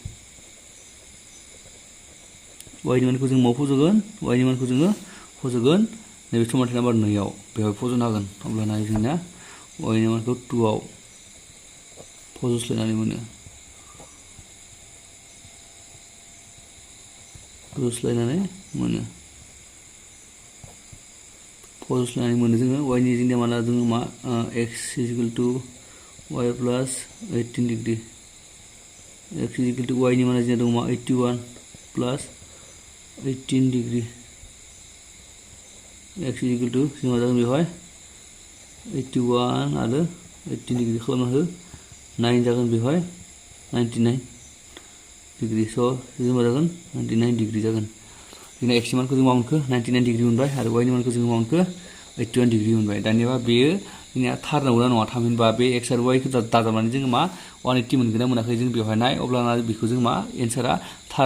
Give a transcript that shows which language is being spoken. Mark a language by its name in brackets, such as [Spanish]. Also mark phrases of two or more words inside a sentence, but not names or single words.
[Bodo] जों माव फज'गोन y नि मानखौ जोङो फज'गोन नैबे समानथाय नाम्बार 2 आव बेवहाय फज'नो हागोन अब्लाना जोंना y नि मानखौ 2 आव फज'स्लायनानै मोनो फज'स्लायनानै जोङो y नि जोंनिया माला जोङो मा [English] x is equal to y plus 18 degree x is equal to y [Bodo] नि माना जोंना दङ मा [English] 81 plus 18 degree x is equal to [Bodo] जों मा जागोन बेवहाय 81 आरो 18 डिग्री खालामना हो 9 जागोन बेवहाय 99 डिग्री स' जों मा जागोन 99 डिग्री जागोन जोंना x नि मानखौ जों मा मोनखो 99 डिग्री मोनबाय आरो y नि मानखौ जों मा मोनखो 81 डिग्री मोनबाय दानिया बेयो जोंनिया थार नंगौना नङा थामहिनबा बे x आरो y खौ दाजाबनानै जोङो मा 180 मोनगोन ना मोनाखै जों बेवहाय नाय अब्लाना बेखौ जों मा एन्सारा थार